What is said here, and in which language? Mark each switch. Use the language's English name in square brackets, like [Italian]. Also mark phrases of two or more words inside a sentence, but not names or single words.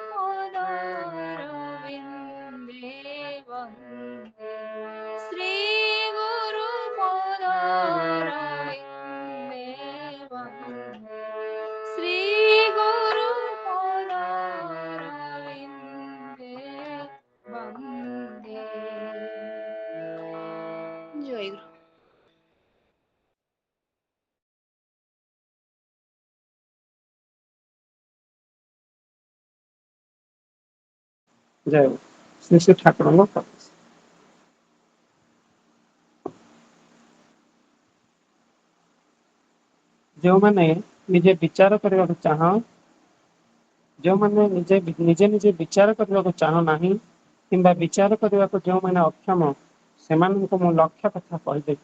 [Sanskrit] পদরবিন্দে বন্দে শ্রী গুরু পদরবিন্দে বন্দে শ্রী গুরু পদরবিন্দে বন্দে জয় গুরু। [Odia] ଜୟ ଗୁରୁ। ଶ୍ରୀ ଶ୍ରୀ ଠାକୁରଙ୍କ ପ୍ରକାଶ। ଯେଉଁମାନେ ନିଜେ ବିଚାର କରିବାକୁ ଯେଉଁମାନେ ନିଜେ ନିଜେ ବିଚାର କରିବାକୁ ଚାହୁଁନାହିଁ କିମ୍ବା ବିଚାର କରିବାକୁ ଯେଉଁମାନେ ଅକ୍ଷମ ସେମାନଙ୍କୁ ମୁଁ ଲକ୍ଷ୍ୟ କଥା କହିଦେବି।